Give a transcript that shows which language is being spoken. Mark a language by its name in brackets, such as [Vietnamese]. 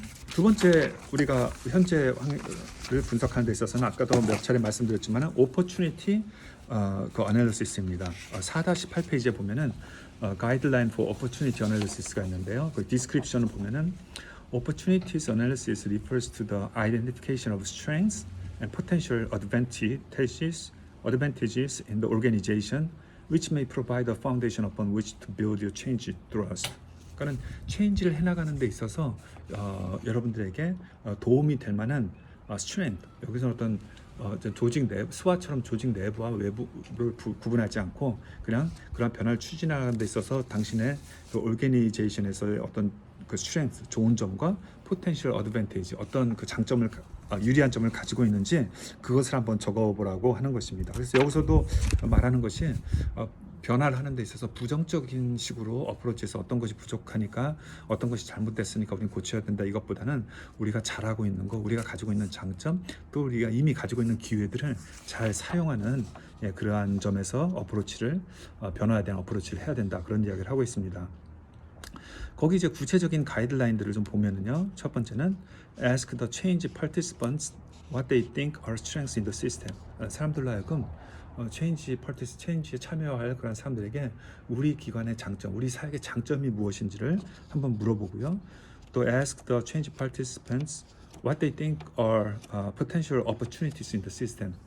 [Korean] 두 번째 우리가 현재 환경을 분석하는 데 있어서는 아까도 몇 차례 말씀드렸지만 오퍼추니티 그 어널리시스입니다. 4-8페이지에 보면은 가이드라인 [English] for opportunity analysis [Korean] 가 있는데요. 그 디스크립션을 보면은 [English] opportunities analysis refers to the identification of strengths and potential advantages in the organization which may provide a foundation upon which to build your change thrust. [Korean] 그러니까는 체인지를 해나가는 데 있어서 여러분들에게 도움이 될 만한 strength, 여기서 어떤 조직 내부, 스와처럼 조직 내부와 외부를 구분하지 않고 그냥 그런 변화를 추진하는 데 있어서 당신의 그 오르게니제이션에서의 어떤 그 strength, 좋은 점과 potential advantage, 어떤 그 장점을 유리한 점을 가지고 있는지 그것을 한번 적어보라고 하는 것입니다. 그래서 여기서도 말하는 것이 변화를 하는 데 있어서 부정적인 식으로 어프로치해서 어떤 것이 부족하니까 어떤 것이 잘못됐으니까 우리는 고쳐야 된다 이것보다는 우리가 잘하고 있는 거, 우리가 가지고 있는 장점, 또 우리가 이미 가지고 있는 기회들을 잘 사용하는 그러한 점에서 어프로치를 변화에 대한 어프로치를 해야 된다 그런 이야기를 하고 있습니다. 거기 이제 구체적인 가이드라인들을 좀 보면은요. 첫 번째는 [English] ask the change participants what they think are strengths in the system. [Korean] 사람들로 하여금 체인지에 참여할 그런 사람들에게 우리 기관의 장점, 우리 사역의 장점이 무엇인지를 한번 물어보고요. 또 [English] ask the change participants what they think are potential opportunities in the system.